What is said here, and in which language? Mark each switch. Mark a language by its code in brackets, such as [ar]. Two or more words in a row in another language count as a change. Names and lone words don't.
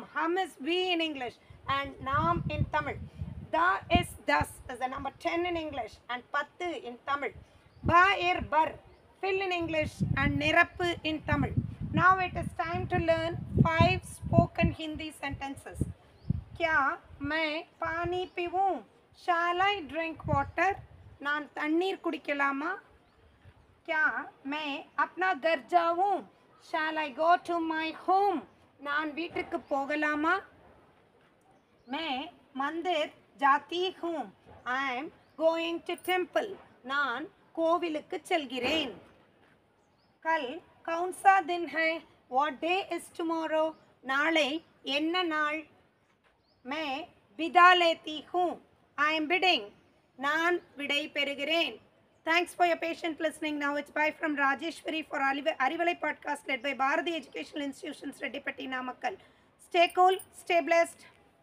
[en] Hum is we in English and naam in Tamil. Da is thus is the number 10 in English and pattu in Tamil. Ba, ir, bar. Fill in English and nirappu in Tamil. Now it is time to learn 5 spoken Hindi sentences. [hi] क्या मैं पानी पीऊँ? [en] Shall I drink water? [ta] நான் தண்ணீர் குடிக்கலாமா? [hi] क्या मैं अपना घर जाऊँ? [en] Shall I go to my home? [ta] நான் வீட்டுக்கு போகலாமா? [hi] मैं मंदिर जाती हूँ. [en] I am going to temple. [ta] நான் கோவிலுக்கு செல்கிறேன். [hi] कल कौन सा दिन है? [en] What day is tomorrow? [ta] नाளை என்ன நாள்? [hi] मैं विदा लेती हूँ. [en] I am bidding. [ta] நான் விடை பெறுகிறேன். [en] Thanks for your patient listening. Now it's bye from Rajeshwari for Arivalai podcast led by Bharati Educational Institutions Reddipatti Namakkal. Stay cool, stay blessed.